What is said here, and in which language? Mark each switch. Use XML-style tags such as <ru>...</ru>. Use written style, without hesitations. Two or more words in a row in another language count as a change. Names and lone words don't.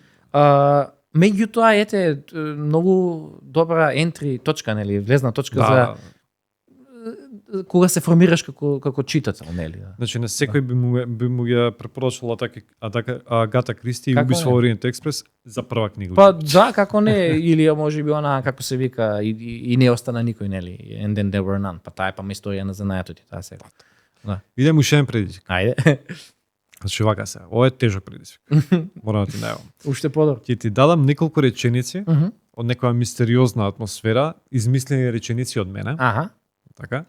<mk>Меѓутоа многу добра ентри точка, нели, влезна точка за кога се формираш како читател, нели? Значи на секој би му ја препорачала Агата Кристи и Убиство во Ориент Експрес за прва книга. Па да, како не, или можеби она како се вика и не остана никој, нели?</mk> <en>And then there were none.</en> <mk>Па таа е историја на занајатот и таа сега. Да. Идем уште еден предизвик. Ајде. Значи вака се. Ова е тежок предизвик. Морам да ти најавам. Уште подобро. Ќе ти дадам неколку реченици од некоја мистериозна атмосфера, измислени реченици од мене. Така.</mk>